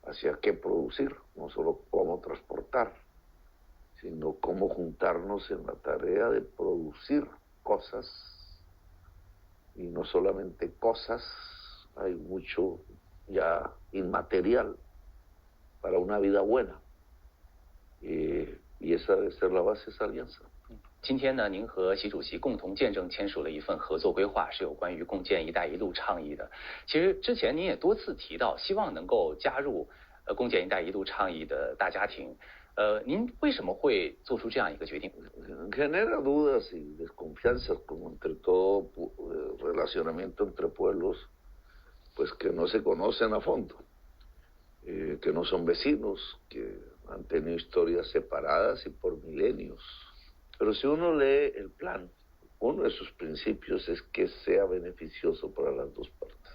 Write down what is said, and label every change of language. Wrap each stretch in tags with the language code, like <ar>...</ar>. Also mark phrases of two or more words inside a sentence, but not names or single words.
<es>hacia qué producir, no solo cómo transportar, sino cómo juntarnos en la tarea de producir cosas, y no solamente cosas, hay mucho ya inmaterial para una vida buena, y esa debe ser la base de esa alianza.</es> <zh>今天呢，您和习主席共同见证签署了一份合作规划，是有关于共建“一带一路”倡议的。其实之前您也多次提到，希望能够加入共建“一带一路”倡议的大家庭。您为什么会做出这样一个决定？</zh> <es>Genera dudas y desconfianzas, como entre todo relacionamiento entre pueblos, pues que no se conocen a fondo, que no son vecinos, que han tenido historias separadas y por milenios. Pero si uno lee el plan, uno de sus principios es que sea beneficioso para las dos partes.</es>